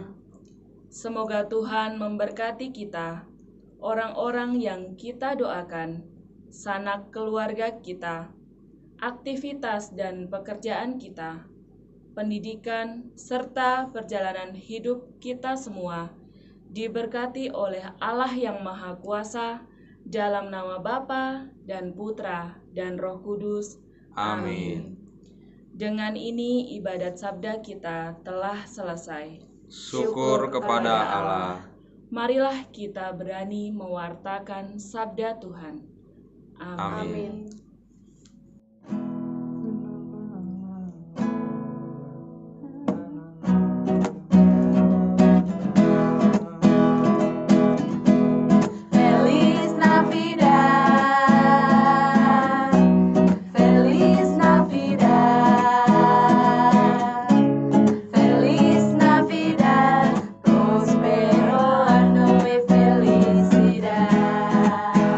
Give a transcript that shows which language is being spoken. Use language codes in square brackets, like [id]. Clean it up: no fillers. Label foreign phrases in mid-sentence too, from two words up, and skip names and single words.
[id] Semoga Tuhan memberkati kita, orang-orang yang kita doakan, sanak keluarga kita, aktivitas dan pekerjaan kita, pendidikan, serta perjalanan hidup kita semua, diberkati oleh Allah yang Maha Kuasa, dalam nama Bapa dan Putra dan Roh Kudus. Amin. Dengan ini ibadat sabda kita telah selesai. Syukur kepada Allah. Marilah kita berani mewartakan sabda Tuhan. Amin. [es] Feliz Navidad, Feliz Navidad, Feliz Navidad, prospero año y felicidad.